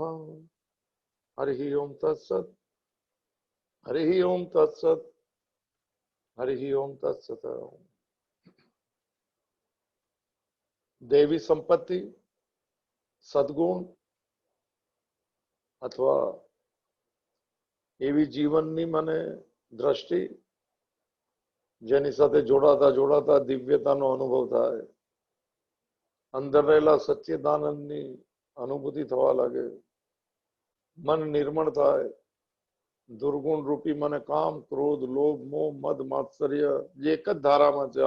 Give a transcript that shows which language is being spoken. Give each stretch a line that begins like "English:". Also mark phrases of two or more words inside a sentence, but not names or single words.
Sanskrit: हरिः ओम तत्सत्। हरिः ओम तत्सत्। हरिः ओम तत्सत्।
Gujarati: देवी संपत्ति, सद्गुण अथवा એવી જીવનની મને દ્રષ્ટિ જેની સાથે જોડાતા જોડાતા દિવ્યતાનો અનુભવ થાય, અંદર રહેલા સચ્ચિદાનંદની અનુભૂતિ થવા લાગે, મન નિર્મળ થાય, દુર્ગુણ રૂપી મને કામ, ક્રોધ, લોભ, મોહ, મદ, માત્સર્ય જે એક જ ધારામાં છે,